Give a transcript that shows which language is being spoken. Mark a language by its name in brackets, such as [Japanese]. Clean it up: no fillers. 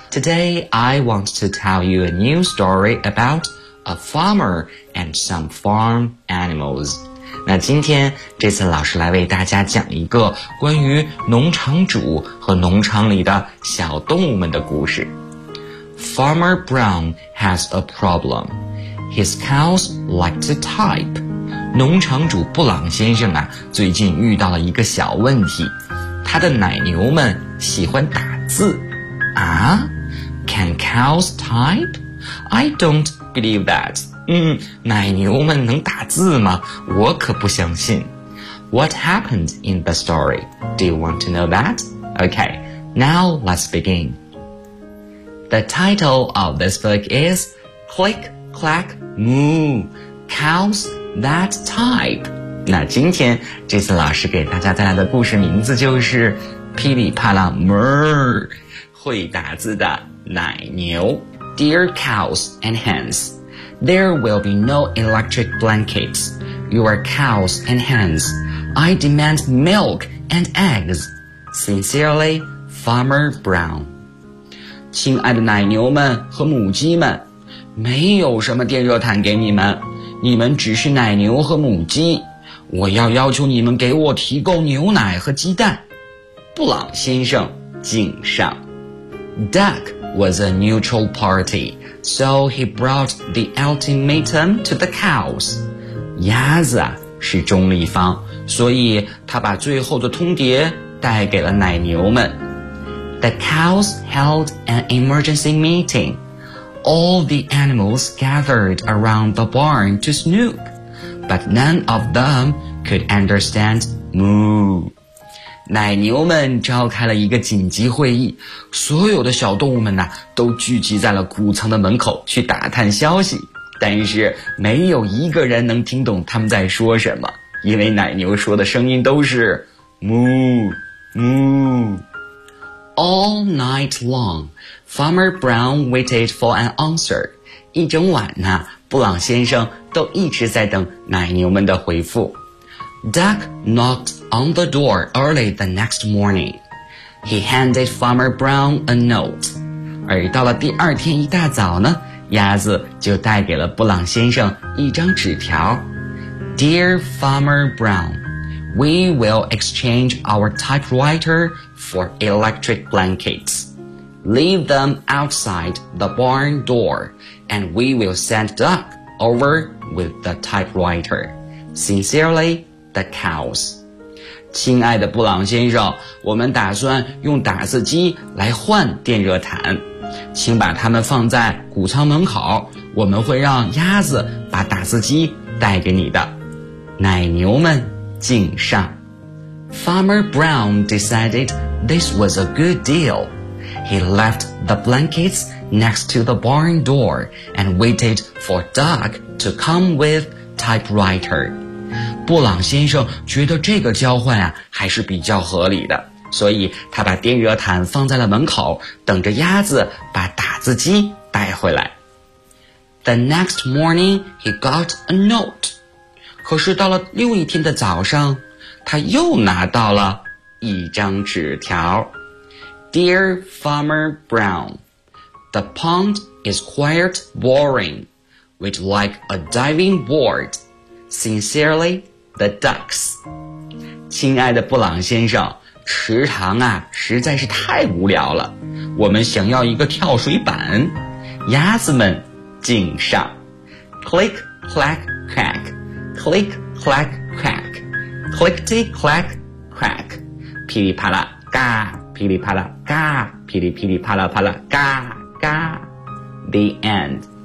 [English] Today I want to tell you a new story about a farmer and some farm animals。 [Chinese] 那今天这次老师来为大家讲一个关于农场主和农场里的小动物们的故事。 [English] Farmer Brown has a problem. His cows like to type. [Chinese] 农场主布朗先生啊，最近遇到了一个小问题，他的奶牛们喜欢打字。 [English] 啊 ？Can cows type? I don't believe that. [Chinese] 奶牛们能打字吗？我可不相信。 [English] What happened in the story? Do you want to know that? Okay, now let's begin. The title of this book is Click Clack Moo, Cows That Type. [Chinese] 那今天这次老师给大家带来的故事名字就是噼里啪啦 Murr, 会打字的奶牛。 [English] Dear Cows and Hens,There will be no electric blankets. You are cows and hens. I demand milk and eggs. Sincerely, Farmer Brown. [Chinese] 亲爱的奶牛们和母鸡们，没有什么电热毯给你们。你们只是奶牛和母鸡，我要要求你们给我提供牛奶和鸡蛋。布朗先生敬上。 [English] Duck was a neutral party, so he brought the ultimatum to the cows. [Chinese] 鸭子是中立方，所以他把最后的通牒带给了奶牛们。 [English] The cows held an emergency meeting. All the animals gathered around the barn to snoop, but none of them could understand moo. [Chinese] 奶牛们召开了一个紧急会议，所有的小动物们呢，都聚集在了谷仓的门口去打探消息，但是没有一个人能听懂他们在说什么，因为奶牛说的声音都是 moo moo. [English] All night long, Farmer Brown waited for an answer. [Chinese] 一整晚呢，布朗先生都一直在等奶牛们的回复。 [English] Duck knocked on the door early the next morning. He handed Farmer Brown a note. [Chinese] 而到了第二天一大早呢，鸭子就带给了布朗先生一张纸条。 [English] Dear Farmer Brown, we will exchange our typewriter for electric blankets. Leave them outside the barn door, and we will send Duck over with the typewriter. Sincerely, the cows. [Chinese] 亲爱的布朗先生，我们打算用打字机来换电热毯。请把它们放在谷仓门口，我们会让鸭子把打字机带给你的。奶牛们敬上。 [English] Farmer Brown decided this was a good deal. He left the blankets next to the barn door and waited for Duck to come with typewriter. [Chinese] 布朗先生觉得这个交换啊还是比较合理的，所以他把电热毯放在了门口，等着鸭子把打字机带回来。 [English] The next morning he got a note. [Chinese] 可是到了另一天的早上，他又拿到了一张纸条。 [English] Dear Farmer Brown, The pond is quite boring, with like a diving board. Sincerely, the ducks. [Chinese] 亲爱的布朗先生，池塘啊实在是太无聊了，我们想要一个跳水板。鸭子们敬上。 [English] Click clack crack, click clack crack, [Chinese] clickety clack crack, 噼里啪啦嘎，噼里啪啦嘎，噼里噼里啪啦啪啦嘎嘎。 [English] The end.